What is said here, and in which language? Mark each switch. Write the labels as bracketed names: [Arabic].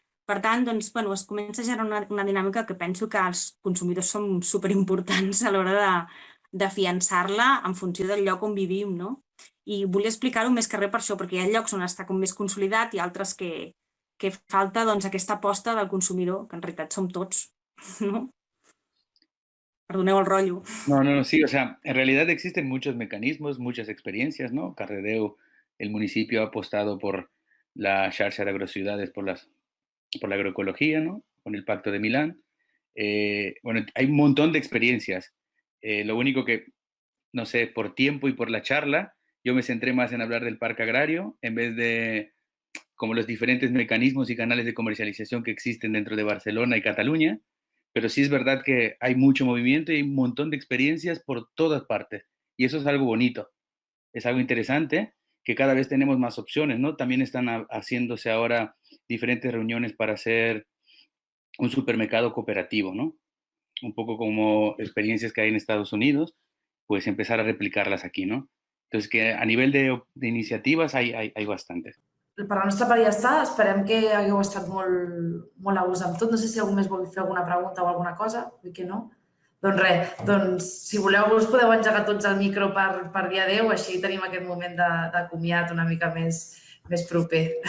[Catalan] Per tant, es comença a generar una dinàmica que penso que els consumidors són superimportants a l'hora de fiançar-la en funció del lloc on vivim. I volia explicar-ho més que res per això, perquè hi ha llocs on està com més consolidat i altres que falta aquesta aposta del consumidor, que en realitat som tots. Perdoneu el rollo. [Spanish] No, sí, o sea, en realidad existen muchos mecanismos, muchas experiencias, ¿no? Cardedeu, el municipio ha apostado por la xarxa de agrociudades, por la agroecología, ¿no? Con el Pacto de Milán. Bueno, hay un montón de experiencias. Lo único que, no sé, por tiempo y por la charla, yo me centré más en hablar del parque agrario, en vez de como los diferentes mecanismos y canales de comercialización que existen dentro de Barcelona y Cataluña. Pero sí es verdad que hay mucho movimiento y hay un montón de experiencias por todas partes. Y eso es algo bonito, es algo interesante, que cada vez tenemos más opciones, ¿no? También están haciéndose ahora diferentes reuniones para hacer un supermercado cooperativo, ¿no? Un poco como experiencias que hay en Estados Unidos, pues empezar a replicarlas aquí, ¿no? Entonces, que a nivel de iniciativas hay bastantes. [Catalan] Per la nostra part ja està. Esperem que hagueu estat molt a gust amb tot. No sé si algú més vol fer alguna pregunta o alguna cosa. Vull que no. Doncs res, si voleu us podeu engegar tots el micro per dir adéu, així tenim aquest moment de comiat una mica més proper.